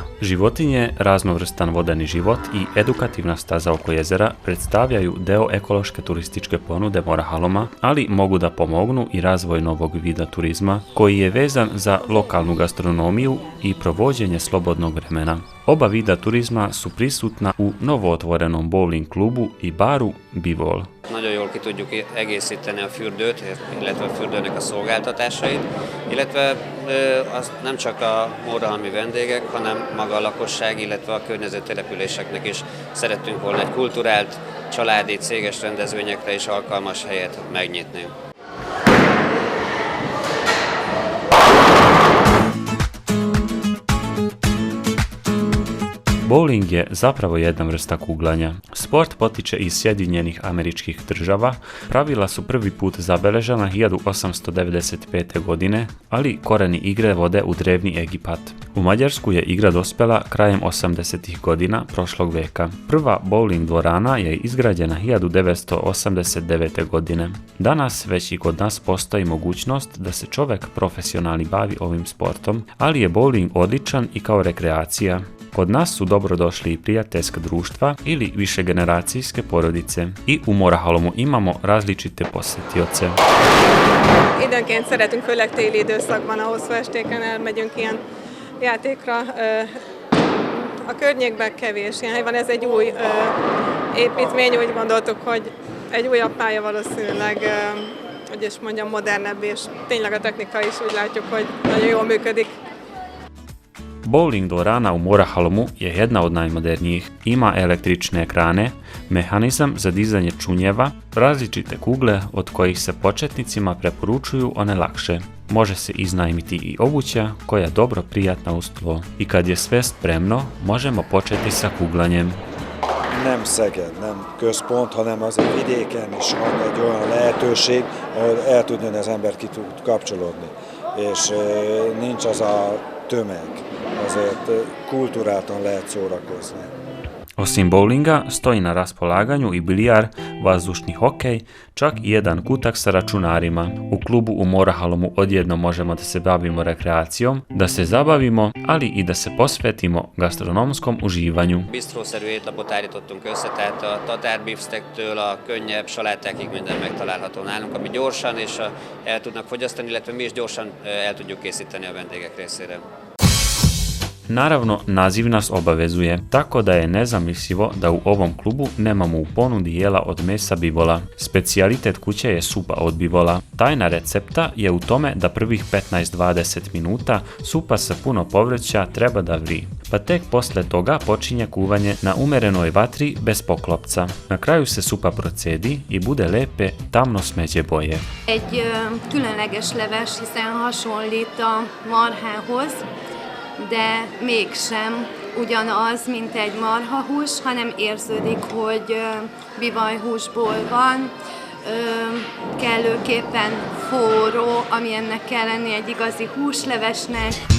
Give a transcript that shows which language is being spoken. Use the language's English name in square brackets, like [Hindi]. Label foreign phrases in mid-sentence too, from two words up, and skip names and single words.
[Serbian] Životinje, raznovrstan vodeni život i edukativna staza oko jezera predstavljaju deo ekološke turističke ponude Morahaloma, ali mogu da pomognu i razvoj novog vida turizma, koji je vezan za lokalnu gastronomiju i provođenje slobodnog vremena. Oba vida turizma su prisutna u novootvorenom bowling klubu i baru Bivol. [Hungarian] Nagyon jól ki tudjuk egészíteni a fürdőt, illetve a fürdőnek a szolgáltatásait, illetve azt nem csak a morahalmi vendégek, hanem maga a lakosság, illetve a környező településeknek is szerettünk volna egy kulturált, családi, céges rendezvényekre is alkalmas helyet megnyitni. [Serbian] Bowling je zapravo jedna vrsta kuglanja. Sport potiče iz Sjedinjenih Američkih Država, pravila su prvi put zabeležena 1895. godine, ali koreni igre vode u drevni Egipat. U Mađarsku je igra dospela krajem 80. godina prošlog veka. Prva bowling dvorana je izgrađena 1989. godine. Danas već i kod nas postoji mogućnost da se čovjek profesionalni bavi ovim sportom, ali je bowling odličan i kao rekreacija. Kod nas su dobrodošli i prijateljska društva ili višegeneracijske porodice. I u Morahalomu imamo različite posjetioce. [Hungarian] Időnként szeretünk, főleg téli időszakban, a hosszú estéken elmegyünk ilyen játékra. A környékben kevés ilyen hely van, ez egy új építmény, úgy gondoltuk, hogy egy újabb pálya valószínűleg, hogy is mondjam, modernebb, és tényleg a technika is úgy látjuk, hogy nagyon jól működik. [Serbian] Bowling dvorana u Morahalomu je jedna od najmodernijih. Ima električne ekrane, mehanizam za dizanje čunjeva, različite kugle od kojih se početnicima preporučuju one lakše. Može se iznajmiti i obuća koja je dobro prijatna uz tlo. I kad je sve spremno, možemo početi sa kuglanjem. [Hungarian] Nem Szeged, nem központ, hanem azért vidéken is van egy olyan lehetőség, ahol el tud jönni az ember, ki tud kapcsolódni. És nincs az a tömeg, azért kulturáltan lehet szórakozni. [Serbian] Osim bowlinga, stoji na raspolaganju i bilijar, vazdušni hokej, čak i jedan kutak sa računarima. U klubu u Morahalomu odjednom možemo da se bavimo rekreacijom, da se zabavimo, ali i da se posvetimo gastronomskom uživanju. [Hungarian] Bistrószerű étlapot állítottunk össze, tehát a tatárbeefsteaktől a könnyebb salátákig minden megtalálható nálunk, ami gyorsan és el tudnak fogyasztani, illetve mi is gyorsan el tudjuk készíteni a vendégek részére. [Serbian] Naravno, naziv nas obavezuje, tako da je nezamislivo da u ovom klubu nemamo u ponudi jela od mesa bivola. Specijalitet kuće je supa od bivola. Tajna recepta je u tome da prvih 15-20 minuta supa sa puno povrća treba da vri, pa tek posle toga počinje kuvanje na umerenoj vatri bez poklopca. Na kraju se supa procedi i bude lepe tamno smeđe boje. [Hungarian] Egy különleges leves, hiszen hasonlít a marhához, de mégsem ugyanaz, mint egy marhahús, hanem érződik, hogy bivajhúsból van, kellőképpen forró, ami ennek kell lenni egy igazi húslevesnek.